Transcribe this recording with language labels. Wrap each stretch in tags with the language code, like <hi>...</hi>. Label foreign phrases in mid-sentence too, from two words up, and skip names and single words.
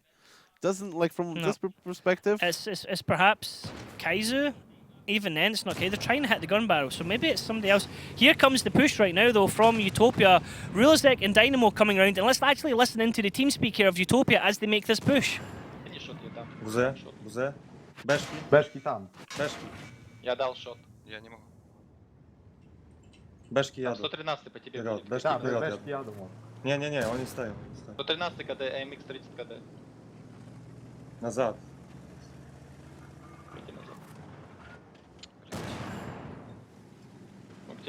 <en>Doesn't, like, from this perspective. It's perhaps Kaizu. Even then, it's not okay. They're trying to hit the gun barrel, so maybe it's somebody else. Here comes the push right now, though, from Utopia. Rulazek and Dynamo coming around, and let's actually listen into the team speak here of Utopia as they make this push.</en> <ru>Бузе, бузе. Бешки. Бешки там. Бешки. Я дал шот. Я не могу. Бешки Там яду. 113 по тебе Вперед, будет. бешки Да, вперед бешки яду. яду. Не, он не стоит. 113 КД, AMX 30 КД. Назад. Иди назад. Ну, где</ru>